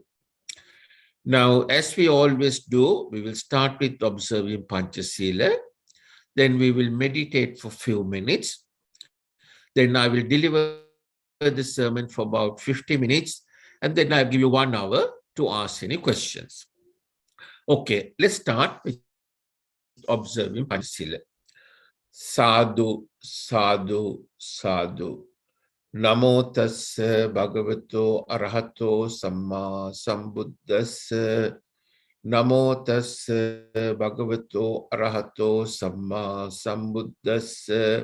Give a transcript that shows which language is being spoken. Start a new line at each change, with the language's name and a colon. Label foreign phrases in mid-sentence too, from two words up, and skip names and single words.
English: Now, as we always do, we will start with observing Panchasila. Then we will meditate for a few minutes. Then I will deliver the sermon for about 50 minutes. And then I'll give you 1 hour to ask any questions. Okay, let's start with observing Panchasila.
Pali: Sadhu, sadhu, sadhu. Namo tassa bhagavato arahato samma sambuddhassa. Namo tassa bhagavato arahato samma sambuddhassa.